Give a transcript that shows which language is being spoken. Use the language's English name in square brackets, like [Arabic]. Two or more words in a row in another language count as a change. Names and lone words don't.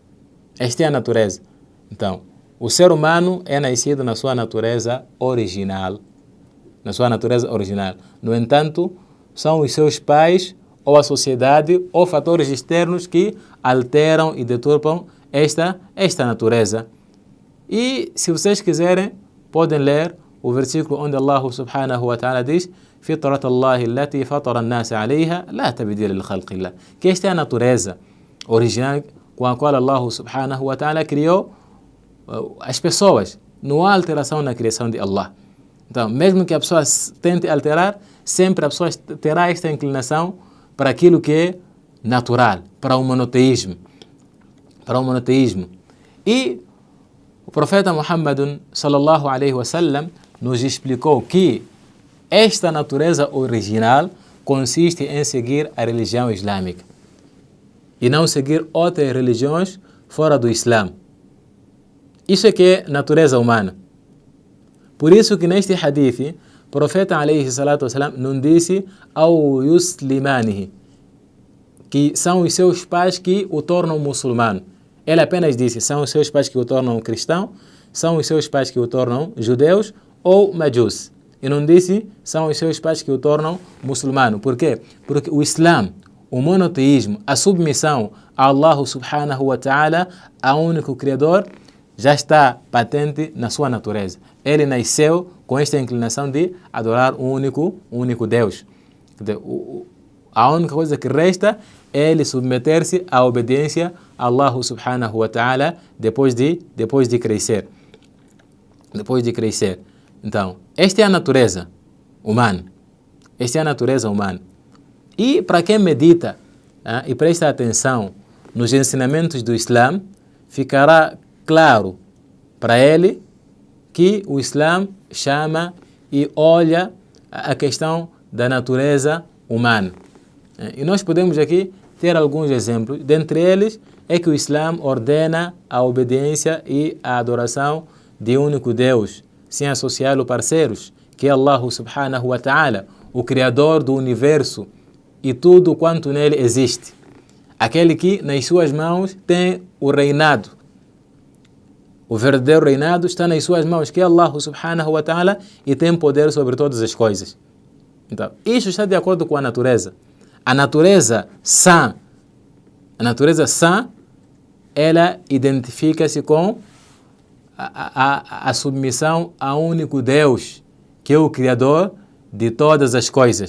[Portuguese] Então, o ser humano é nascido na sua natureza original. No entanto, são os seus pais, ou a sociedade, ou fatores externos que alteram e deturpam esta natureza. E, se vocês quiserem, podem ler o versículo onde [Arabic] الله سبحانه وتعالى [Portuguese] diz: [Arabic] فِطْرَةَ اللَّهِ الَّتِي فَطَرَ النَّاسَ عَلَيْهَا لَا تَبْدِيلَ لِخَلْقِ اللَّهِ. [Portuguese] Que esta é a natureza original com a qual [Arabic] الله سبحانه وتعالى [Portuguese] criou as pessoas. Não há alteração na criação de Allah. Então, mesmo que a pessoa tente alterar, sempre a pessoa terá esta inclinação para aquilo que é natural, para o monoteísmo. E o profeta Muhammad [Arabic] صلى الله عليه وسلم [Portuguese] nos explicou que esta natureza original consiste em seguir a religião islâmica e não seguir outras religiões fora do Islã. Isso é que é natureza humana. Por isso que neste hadith, profeta [Arabic] عليه الصلاة والسلام [Portuguese] não disse ao yuslimanihi, que são os seus pais que o tornam muçulmano. Ele apenas disse, são os seus pais que o tornam cristão, são os seus pais que o tornam judeus ou majus. E não disse, são os seus pais que o tornam muçulmano. Por quê? Porque o Islã, o monoteísmo, a submissão a [Arabic] الله سبحانه وتعالى, [Portuguese] ao único Criador, já está patente na sua natureza. Ele nasceu com esta inclinação de adorar um único Deus. A única coisa que resta é ele submeter-se à obediência a [Arabic] الله سبحانه وتعالى [Portuguese] depois de crescer. Depois de crescer. Então, esta é a natureza humana. Esta é a natureza humana. E para quem medita e presta atenção nos ensinamentos do Islã, ficará claro para ele que o Islã chama e olha a questão da natureza humana. E nós podemos aqui ter alguns exemplos. Dentre eles é que o Islã ordena a obediência e a adoração de um único Deus, sem associá-lo parceiros, que é [Arabic] الله سبحانه وتعالى, [Portuguese] o Criador do universo e tudo quanto nele existe. Aquele que nas suas mãos tem o reinado. O verdadeiro reinado está nas suas mãos, que é [Arabic] الله سبحانه وتعالى, [Portuguese] e tem poder sobre todas as coisas. Então, isso está de acordo com a natureza. A natureza sã, ela identifica-se com a submissão a um único Deus, que é o Criador de todas as coisas.